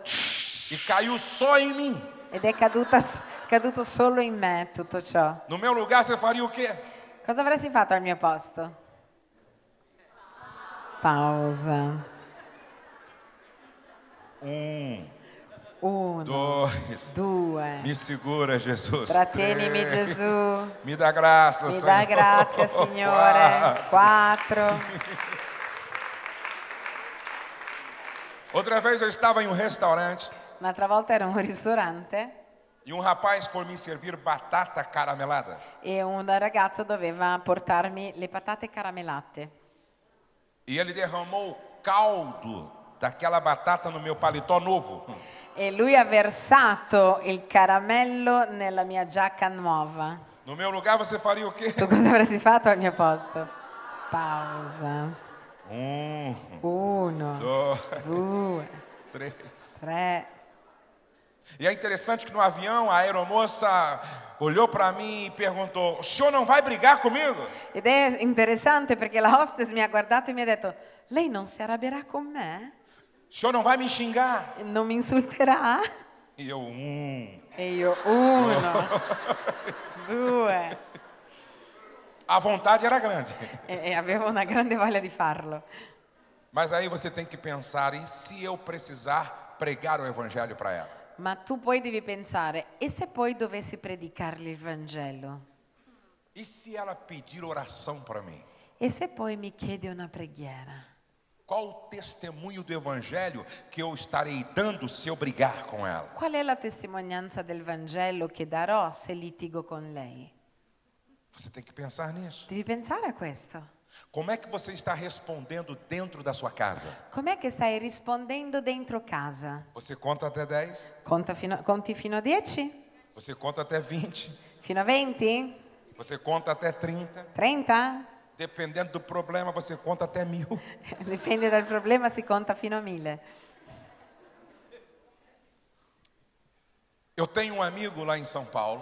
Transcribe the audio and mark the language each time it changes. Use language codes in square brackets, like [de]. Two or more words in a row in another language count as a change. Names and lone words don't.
[pt] e caiu só em mim. [it] ed è caduto solo in me tutto ciò. [pt] No meu lugar, você faria o quê? [it] Cosa avresti fatto al mio posto? [pt] Pausa. 1, 2. [it] 2. [pt] Me segura, Jesus. [it] Trattienimi 3. Gesù. [pt] Me dá graça, [it] Mi [pt] Senhor. [it] dà grazia, Signore. 4. [pt] Outra vez eu estava em um restaurante [it] Un'altra volta ero in un ristorante [pt] e um rapaz foi me servir batata caramelada. [it] e un ragazzo doveva portarmi le patate caramellate. [pt] E ele derramou o caldo daquela batata no meu paletó novo. [it] E lui ha versato il caramello nella mia giacca nuova. [pt] No meu lugar, você faria o quê? [it] Tu cosa avresti fatto al mio posto? [pt] Pausa. 1, [it] 1, [pt] 2, [it] 2, [pt] 3. [it] 3. [pt] E é interessante que no avião a aeromoça olhou para mim e perguntou: o senhor não vai brigar comigo? [it] Ed è interessante perché la hostess mi ha guardato e mi ha detto: lei non si arrabbierà con me? [pt] O senhor não vai me xingar? [it] Non mi insulterà? [pt] E eu, [it] E io 1, 2. [pt] A vontade era grande. [it] E avevo una grande voglia di farlo. [pt] Mas aí você tem que pensar: e se eu precisar pregar o evangelho para ela? [it] Ma tu poi devi pensare, e se poi dovessi predicargli il Vangelo? [pt] E se ela pedir oração para mim? [it] E se poi mi chiede una preghiera? [pt] Qual o testemunho do evangelho que eu estarei dando se eu brigar com ela? [it] Qual è la testimonianza del Vangelo che darò se litigo con lei? [pt] Você tem que pensar nisso. [it] Devi pensare a questo. [pt] Como é que você está respondendo dentro da sua casa? [it] Com'è che stai rispondendo dentro casa? [pt] Você conta até 10? [it] Conti fino a 10? [pt] Você conta até 20? [it] Fino a 20? [pt] Você conta até 30? [it] 30? [pt] Dependendo do problema, você conta até 1000. [it] Dipende dal problema, si conta fino a 1000. [pt] Eu tenho um amigo lá em São Paulo.